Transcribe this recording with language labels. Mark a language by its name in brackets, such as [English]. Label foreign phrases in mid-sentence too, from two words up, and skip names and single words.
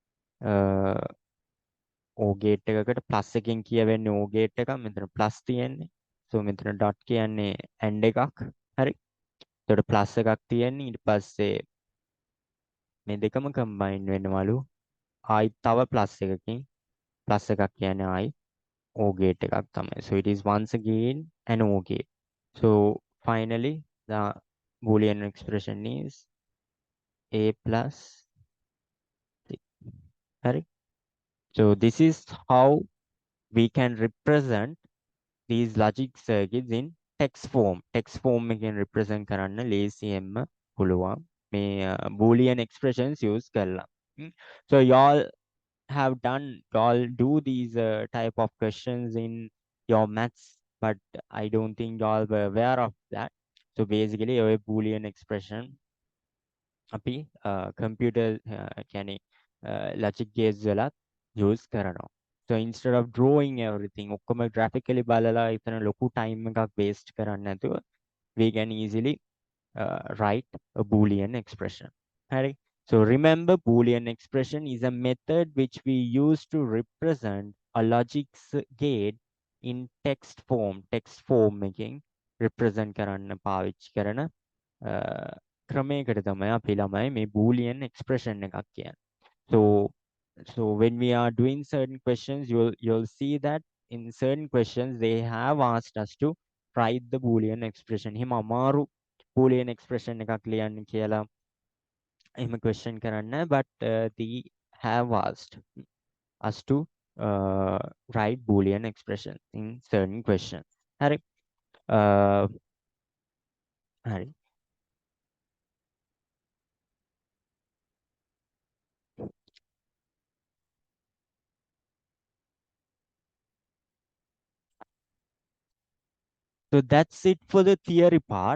[English] O gate [Sinhala] එකකට plus එකෙන් කියවෙන්නේ [English] O gate [Sinhala] එකක්. මෙතන plus තියෙන්නේ. So මෙතන dot කියන්නේ AND එකක්. හරි. එතකොට plus එකක් තියෙන්නේ. ඊට පස්සේ මේ දෙකම combine වෙනවලු. ආයි තව plus එකකින් plus එකක් කියන්නේ ආයි O gate එකක් තමයි. [English] So it is once again an O gate. So finally, the Boolean expression is A plus C. Correct? So this is how we can represent these logic circuits in text form. Text form [Sinhala] එකෙන් represent කරන්න ලේසියෙන්ම පුළුවන්. මේ [English] Boolean expressions use [Sinhala] කරලා. [English] So y'all have done, y'all do these type of questions in your maths, but I don't think y'all were aware of that. So basically, a Boolean expression [Sinhala] අපි computer කියන්නේ logic gates වලත් use කරනවා. [English] So instead of drawing everything, [Sinhala] ඔක්කොම graphically බලලා එතන ලොකු time එකක් waste කරන්න නැතුව [English] we can easily write a Boolean expression. Right? So remember, Boolean expression is a method which we use to represent a logic gate in text form. Text form making represent [Sinhala] කරන්න පාවිච්චි කරන ක්‍රමයකට තමයි අපි ළමයි මේ [English] Boolean expression [Sinhala] එකක් කියන්නේ. [English] So when we are doing certain questions, you'll see that in certain questions they have asked us to write the Boolean expression. [Sinhala] හිම අමාරු [English] Boolean expression [Sinhala] එකක් ලියන්න කියලා එහෙම question කරන්න, [English] but they have asked us to write Boolean expression in certain questions. [Sinhala] හරි. හරි. [English] So that's it for the theory part.